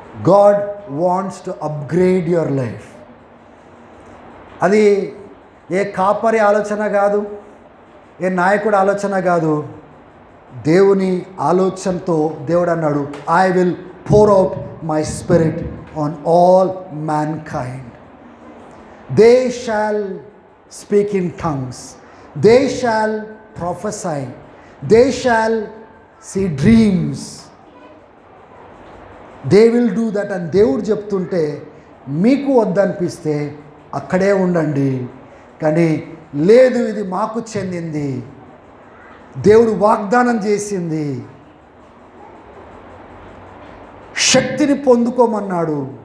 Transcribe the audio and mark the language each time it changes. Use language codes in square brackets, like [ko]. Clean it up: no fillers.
[en] God wants to upgrade your life. [te] అది ఏ కాపరి ఆలోచన కాదు, ఏ నాయకుడి ఆలోచన కాదు, దేవుని ఆలోచనతో దేవుడు అన్నాడు, [en] I will pour out my spirit on all mankind. They shall speak in tongues, they shall prophesy, they shall see dreams, they will do that. [te] అని దేవుడు చెప్తుంటే మీకు వద్దనిపిస్తే అక్కడే ఉండండి. కానీ లేదు, ఇది మాకు చెందింది, దేవుడు వాగ్దానం చేసింది, శక్తిని పొందుకోమన్నాడు.